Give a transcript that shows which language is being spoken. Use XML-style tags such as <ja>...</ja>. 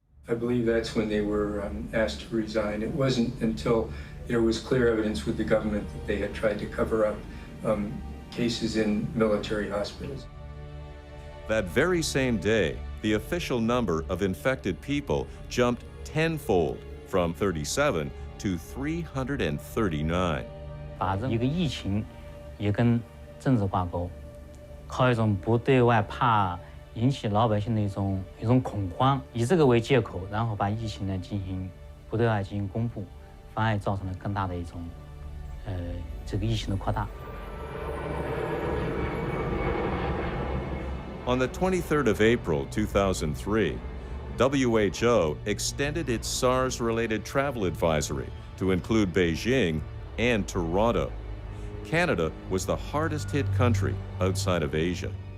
<en>I believe that's when they were asked to resign. It wasn't until there was clear evidence with the government that they had tried to cover up cases in military hospitals. That very same day, the official number of infected people jumped tenfold from 37 to 339.</en> <zh>把一个疫情也跟政治挂钩，靠一种不对外怕引起老百姓的一种恐慌，以这个为借口，然后把疫情呢不对外进行公布，反而造成了更大的一种这个疫情的扩大。</zh> <en>On the 23rd of April, 2003, WHO extended its SARS-related travel advisory to include Beijing and Toronto. Canada was the hardest-hit country outside of Asia.</en>